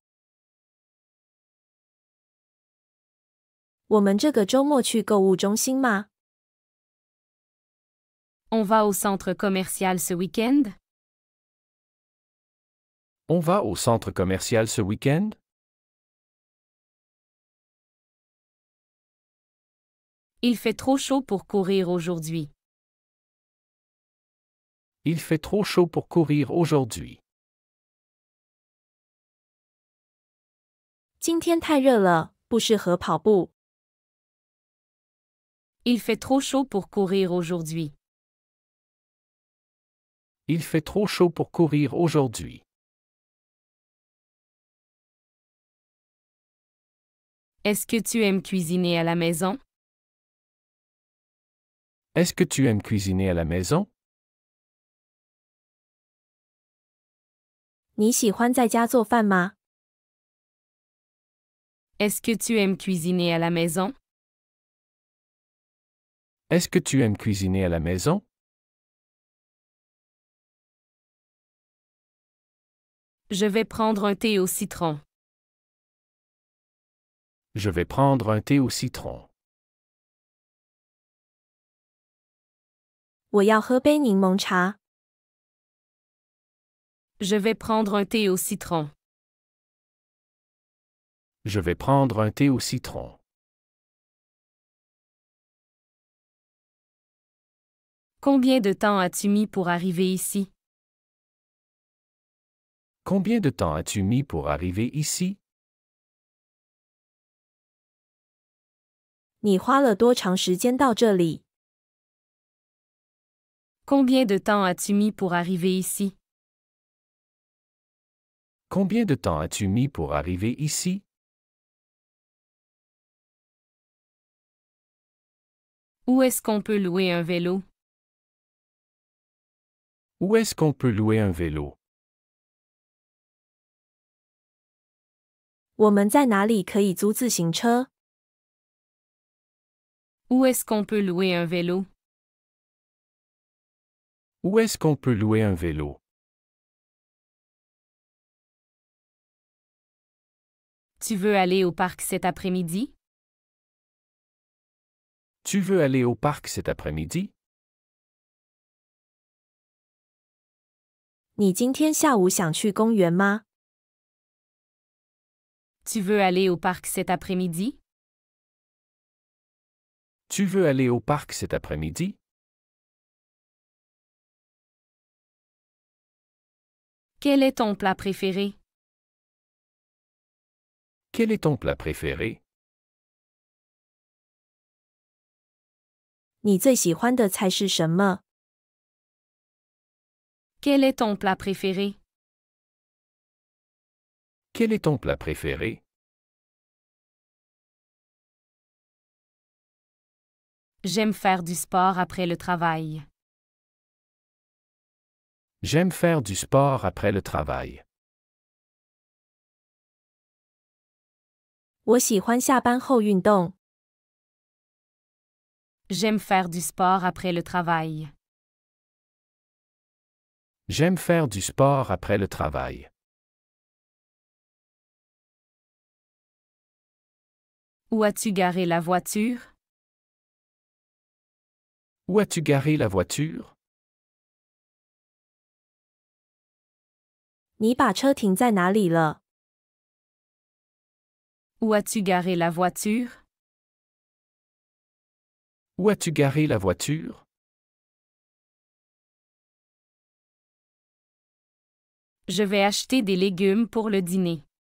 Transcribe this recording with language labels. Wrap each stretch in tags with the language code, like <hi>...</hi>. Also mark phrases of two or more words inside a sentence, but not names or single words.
<zh>我们这个周末去购物中心吗？</zh> <fr>On va au centre commercial ce week-end? On va au centre commercial ce week-end? Il fait trop chaud pour courir aujourd'hui. Il fait trop chaud pour courir aujourd'hui.</fr> <zh>今天太热了，不适合跑步。</zh> <fr>Il fait trop chaud pour courir aujourd'hui. Il fait trop chaud pour courir aujourd'hui. Est-ce que tu aimes cuisiner à la maison? Est-ce que tu aimes cuisiner à la maison?</fr> <zh>你喜欢在家做饭吗？</zh> <fr>Est-ce que tu aimes cuisiner à la maison? Est-ce que tu aimes cuisiner à la maison? Je vais prendre un thé au citron. Je vais prendre un thé au citron.</fr> <zh>我要喝杯柠檬茶。</zh> <fr>Je vais prendre un thé au citron. Je vais prendre un thé au citron. Combien de temps as-tu mis pour arriver ici? Combien de temps as-tu mis pour arriver ici?</fr> <zh>你花了多长时间到这里？</zh> <fr>Combien de temps as-tu mis pour arriver ici? Combien de temps as-tu mis pour arriver ici? Où est-ce qu'on peut louer un vélo? Où est-ce qu'on peut louer un vélo?</fr> <zh>我们在哪里可以租自行车？</zh> <fr>Où est-ce qu'on peut louer un vélo? Où est-ce qu'on peut louer un vélo? Tu veux aller au parc cet après-midi? Tu veux aller au parc cet après-midi?</fr> <zh>你今天下午想去公园吗？</zh> <fr>Tu veux aller au parc cet après-midi? Tu veux aller au parc cet après-midi? Quel est ton plat préféré? Quel est ton plat préféré?</fr> <zh>你最喜欢的菜是什么？</zh> <fr>Quel est ton plat préféré? Quel est ton plat préféré? J'aime faire du sport après le travail. J'aime faire du sport après le travail.</fr> <zh>我喜欢下班后运动。</zh> <fr>J'aime faire du sport après le travail. J'aime faire du sport après le travail. Où as-tu garé la voiture? Où as-tu garé la voiture?</fr> <zh>你把车停在哪里了？</zh> <fr>Où as-tu garé la voiture? Où as-tu garé la voiture? Je vais acheter des légumes pour le dîner.</fr>